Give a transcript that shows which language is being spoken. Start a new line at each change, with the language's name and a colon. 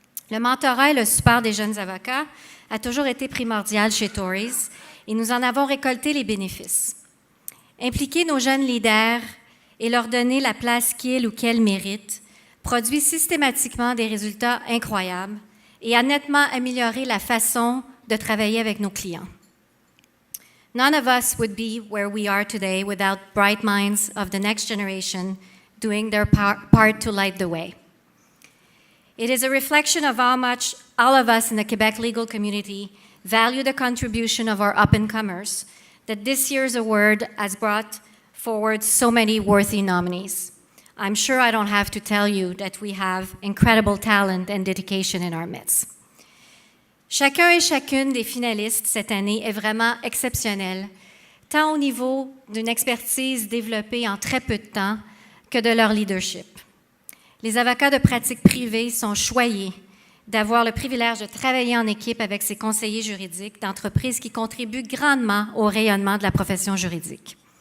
French: Le mentorat et le support des jeunes avocats a toujours été primordial chez Tories et nous en avons récolté les bénéfices. Impliquer nos jeunes leaders et leur donner la place qu'ils ou qu'elles méritent produit systématiquement des résultats incroyables et a nettement amélioré la façon de travailler avec nos clients.
English: None of us would be where we are today without bright minds of the next generation doing their part to light the way. It is a reflection of how much all of us in the Quebec legal community value the contribution of our up-and-comers that this year's award has brought forward so many worthy nominees. I'm sure I don't have to tell you that we have incredible talent and dedication in our midst.
French: Chacun et chacune des finalistes cette année est vraiment exceptionnel, tant au niveau d'une expertise développée en très peu de temps que de leur leadership. Les avocats de pratique privée sont choyés d'avoir le privilège de travailler en équipe avec ces conseillers juridiques d'entreprises qui contribuent grandement au rayonnement de la profession juridique.